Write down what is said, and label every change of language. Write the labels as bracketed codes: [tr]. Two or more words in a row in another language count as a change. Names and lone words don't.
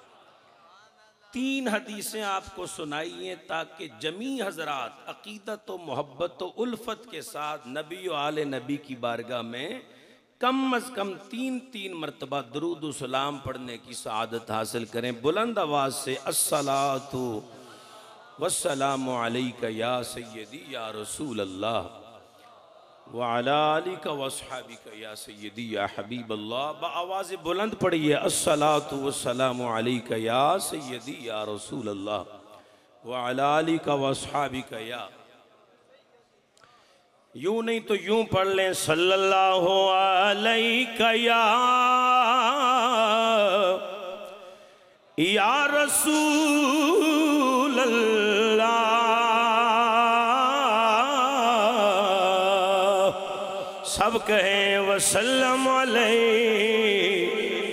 [ur] 3 حدیثیں آپ کو سنائیے تاکہ جمیع حضرات عقیدت و محبت و الفت کے ساتھ نبی و آل نبی کی بارگاہ میں کم از کم 3 مرتبہ درود و سلام پڑھنے کی سعادت حاصل کریں. بلند آواز سے [ar] الصلاة والسلام عليك يا سيدي يا رسول الله وعلى آلك وأصحابك يا سيدي يا حبيب الله. [ur] بآواز بلند پڑھیے [ar] الصلاة والسلام عليك يا سيدي يا رسول الله وعلى آلك وأصحابك يا. [ur] یوں نہیں تو یوں پڑھ لیں [ar] صلى الله عليك يا رسول الله, [ur] سب کہیں [ar] وسلم عليه.